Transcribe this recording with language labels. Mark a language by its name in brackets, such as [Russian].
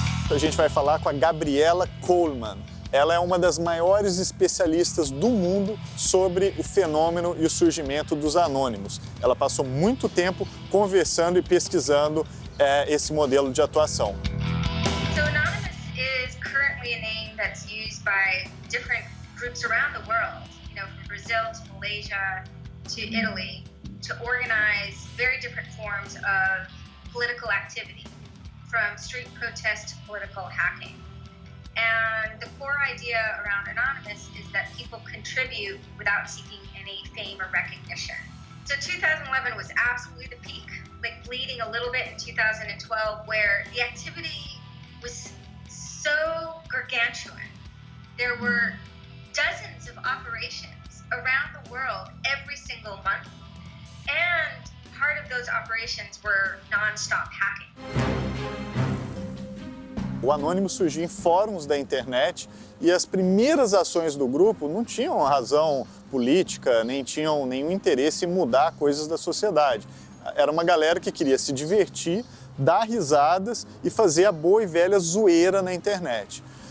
[Portuguese] A gente vai falar com a Gabriela Coleman. Ela é uma das maiores especialistas do mundo sobre o fenômeno e o surgimento dos anônimos. Ela passou muito tempo conversando e pesquisando esse modelo de atuação. [English] So Anonymous is currently a name that's used by different groups around the world, from Brazil to Malaysia to Italy, to organize very different forms of political activity, from street protest to political hacking. And the core idea around Anonymous is that people contribute without seeking any fame or recognition. So 2011 was absolutely the peak, bleeding a little bit in 2012, where the activity was so gargantuan. There were dozens of operations around the world every single month, and part of those operations were non-stop hacking. [Portuguese] O Anonymous surgiu em fóruns da internet e as primeiras ações do grupo não tinham razão política, nem tinham nenhum interesse em mudar coisas da sociedade. Era uma galera que queria se divertir, dar risadas e fazer a boa e velha zoeira na internet.